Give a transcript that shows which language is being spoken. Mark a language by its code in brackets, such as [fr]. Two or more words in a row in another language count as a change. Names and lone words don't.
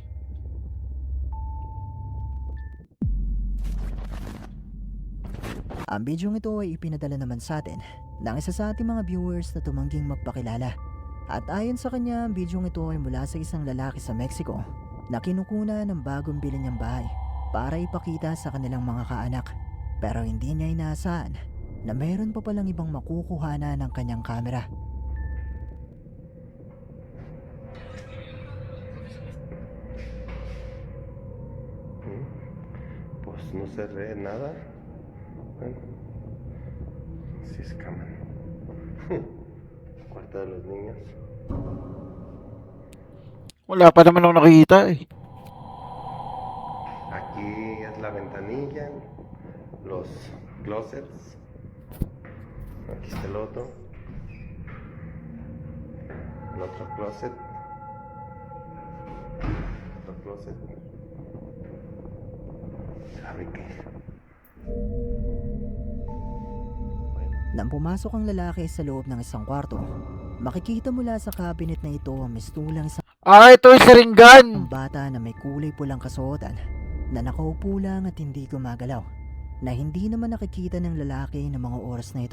[tl] Ang bidyong ito ay ipinadala naman sa atin ng isa sa ating mga viewers na tumangging magpakilala. At ayon sa kanya, ang bidyong ito ay mula sa isang lalaki sa Mexico na kinukuna ng bagong bili niyang bahay para ipakita sa kanilang mga kaanak. Pero hindi niya inaasahan na mayroon pa palang ibang makukuhana ng kanyang kamera. [es] Pues no se ve nada. Bueno, sí se caman. Cuarto de los niños. [tl] Wala pa naman ako nakikita eh. [es] Aquí es la ventanilla, los closets. Aquí está el otro. El otro closet. Otro closet. ¿Sabe qué? [tl] Nang pumasok ang lalaki sa loob ng isang kwarto, makikita mula sa cabinet na ito ang mistulang isang Ah, ito yung siringgan. bata na may kulay pulang kasuotan na nakaupo lang at hindi gumagalaw, na hindi naman nakikita ng lalaki ng mga oras na ito.